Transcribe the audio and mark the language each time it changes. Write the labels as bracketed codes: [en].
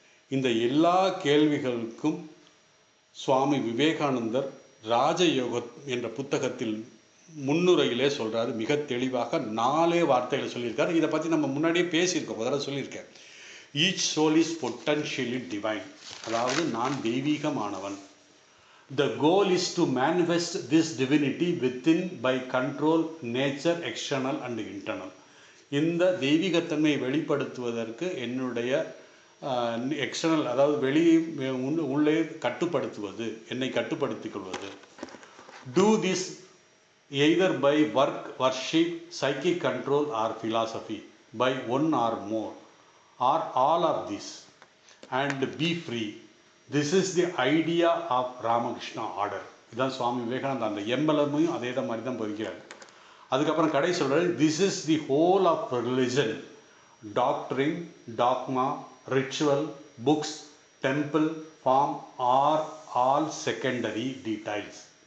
[ta] இந்த எல்லா கேள்விகளுக்கும் சுவாமி விவேகானந்தர் ராஜயோகம் என்ற புத்தகத்தில் முன்னுரையிலே சொல்கிறாரு. மிக தெளிவாக 4 வார்த்தைகளை சொல்லியிருக்காரு. இதை பற்றி நம்ம முன்னாடியே பேசியிருக்கோம், முதல்ல சொல்லியிருக்கேன். [en] each soul is potentially divine, [ta] அதாவது நான் தெய்வீகமானவன். [en] The goal is to manifest this divinity within by control, nature, external and internal. [ta] இந்த தெய்வீகத்தன்மையை வெளிப்படுத்துவதற்கு என்னுடைய எக்ஸ்டர்னல், அதாவது உள்ளே கட்டுப்படுத்துவது, என்னை கட்டுப்படுத்திக் கொள்வது. [en] Do this either by work, worship, psychic control or philosophy, by one or more or all of this, and be free. This is the idea of Ramakrishna order. [ta] இதுதான் சுவாமி விவேகானந்தா அந்த எம்பலமையும் அதே மாதிரி தான் போய்க்கிறார். அதுக்கப்புறம் கடை சொல்கிறார், [en] This is the whole of religion, doctrine, dogma, ritual, books, temple, form are all secondary details.